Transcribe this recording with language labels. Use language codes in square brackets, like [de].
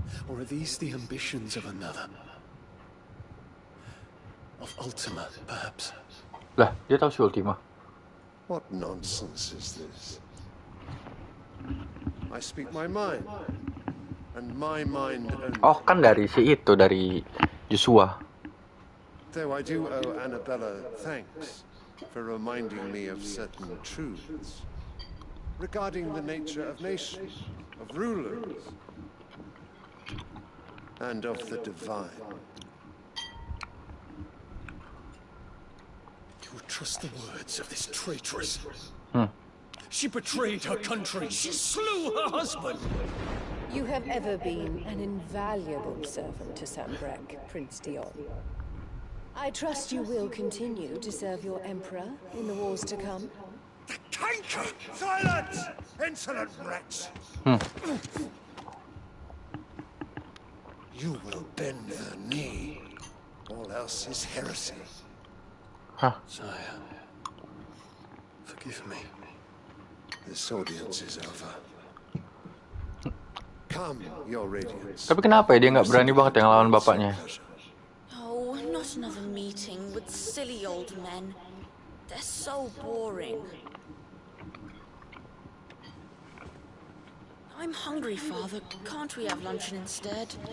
[en] Or are these the ambitions of another? Of Ultima, perhaps? [id] Lah, dia tahu si Ultima. [en] What nonsense is this? I speak my mind, and my mind only. [id] Oh, kan dari si itu, dari Joshua. [en] Though I do owe Annabella thanks for reminding me of certain truths regarding the nature of nations, of rulers, and of the divine. You trust the words of this traitress? She betrayed her country. She slew her husband. You have ever been an invaluable servant to Sambrek, Prince Dion. I trust you will continue to serve your emperor in the wars to come. The canker! Silence! Insolent wretch! You will bend the knee. All else is heresy. Sire, forgive me. This audience is over. Come, your radiance. [id] Tapi kenapa ya dia nggak berani banget yang lawan bapaknya? [en] Oh, not another meeting with silly old men. They're so boring. I'm hungry, Father. Can't we have luncheon instead?